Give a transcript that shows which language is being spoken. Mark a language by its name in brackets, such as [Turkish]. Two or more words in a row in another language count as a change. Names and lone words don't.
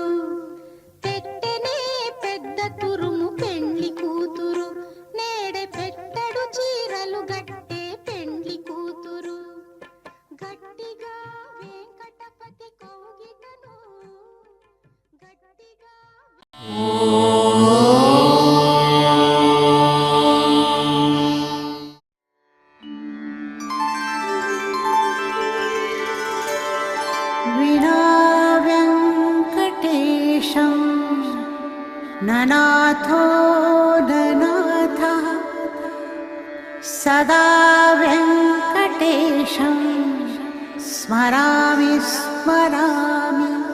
[Telugu] పెట్టనే పెద్ద తురుము పెండ్లి కూతురు, నేడే పెట్టడు చీరలు గట్టే పెండ్లి కూతురు. గట్టిగా వెంకటపతి కౌగిటను, గట్టిగా [Sanskrit] विना वेङ्कटेशं ननाथो ननाथः, सदा वेङ्कटेशं स्मरामि स्मरामि